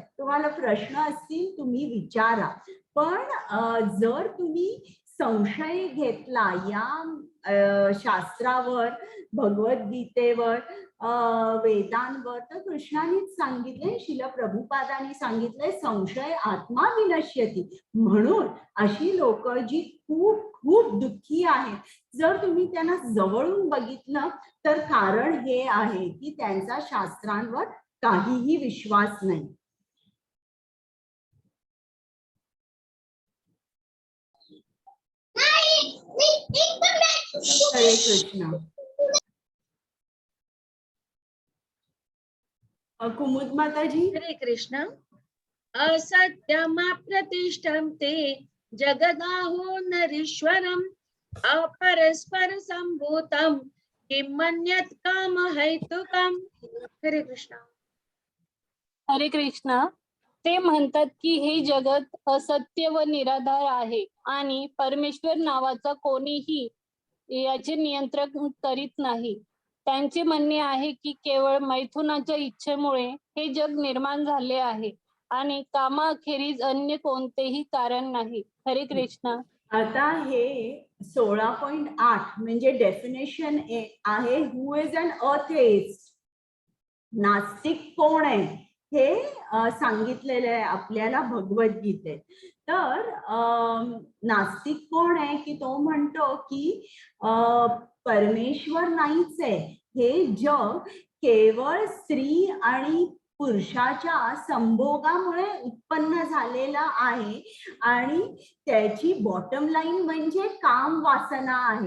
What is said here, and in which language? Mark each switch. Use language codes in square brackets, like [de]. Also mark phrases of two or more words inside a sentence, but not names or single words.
[mr] तुम्हाला प्रश्न असतील तुम्ही विचारा, पण जर तुम्ही संशय घेतला या शास्त्रावर, भगवद्गीतेवर, वेदांवर, तर कृष्णानेच सांगितलंय, श्रील प्रभुपादांनी सांगितलंय, [sa] संशय आत्मा विनश्यती. [mr] म्हणून अशी लोक जी खूप खूप दुःखी आहेत, जर तुम्ही त्यांना जवळून बघितलं तर कारण हे आहे की त्यांचा शास्त्रांवर काहीही विश्वास नाही. हरे कृष्ण. कुमुद माताजी. हरे कृष्ण. [sa] असत्यमप्रतिष्ठं ते जगदाहो नरीश्वरम् अपरस्पर संभूतं किं मन्यत् कामहैतुकम्. [mr] हरे कृष्ण. हरे कृष्ण. ते म्हणतात की हे जगत असत्य व निराधार आहे आणि परमेश्वर नावाचा कोणीही याचे नियंत्रण करीत नाही. त्यांचे म्हणणे आहे की केवळ मैथुनाच्या इच्छेमुळे हे जग निर्माण झाले आहे आणि कामाखेरीज अन्य कोणतेही कारण नाही. हरे कृष्ण. आता हे 16.8 म्हणजे डेफिनेशन आहे, [en] who is an atheist, [mr] नास्तिक कोण आहे हे सांगितलेलं आहे आपल्याला भगवद्गीतेत. तर नास्तिक कोण आहे की तो म्हणतो की परमेश्वर नाहीच आहे, हे जग केवळ स्त्री आणि पुरुषाच्या संभोगामुळे उत्पन्न झालेला आहे आणि त्याची [en] bottom line [mr] म्हणजे काम वासना आहे.